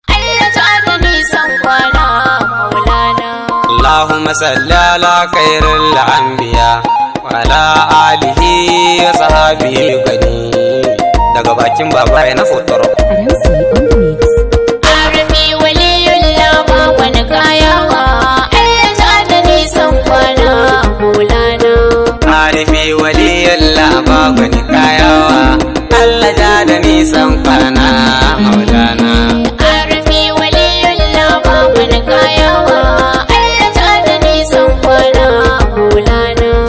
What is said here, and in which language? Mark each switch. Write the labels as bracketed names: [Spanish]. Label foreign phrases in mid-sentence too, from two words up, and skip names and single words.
[Hausa] Allah ta da nisan kwana, Maulana. [Arabic] اللهم صل على خير الأنبياء وعلى آله وصحبه غني. [Hausa] Daga bakin baba ya na fotoro. [English] Adamsi on the mix. [Hausa] Arabi waliyullah ba wani kayawa, Allah ta da nisan kwana, Maulana. Arifi waliyullah ba wani kayawa, Allah ja da nisan kwana, Maulana. Arabi waliyullah ba wani kayawa, Allah ta da nisan kwana, Maulana.